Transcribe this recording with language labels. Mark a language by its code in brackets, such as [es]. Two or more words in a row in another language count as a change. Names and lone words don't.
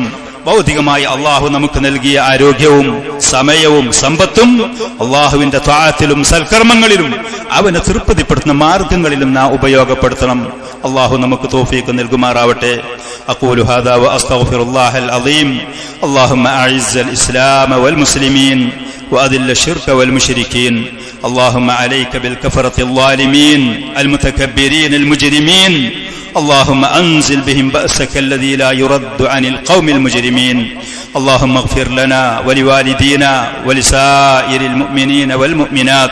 [ml] ഭൗതികമായി അള്ളാഹു നമുക്ക് നൽകിയ ആരോഗ്യവും സമയവും സമ്പത്തും അള്ളാഹുവിന്റെ ത്വാഅത്തിലും സൽക്കർമ്മങ്ങളിലും അവനെ തൃപ്തിപ്പെടുത്തുന്ന മാർഗങ്ങളിലും നാം ഉപയോഗപ്പെടുത്തണം. അള്ളാഹു നമുക്ക് തൗഫീഖ് നൽകുമാറാവട്ടെ. [ar] أقول هذا وأستغفر الله العظيم. اللهم أعز الإسلام والمسلمين وأذل الشرك والمشركين. اللهم عليك بالكفرة الظالمين المتكبرين المجرمين. اللهم أنزل بهم بأسك الذي لا يرد عن القوم المجرمين. اللهم اغفر لنا ولوالدينا ولسائر المؤمنين والمؤمنات.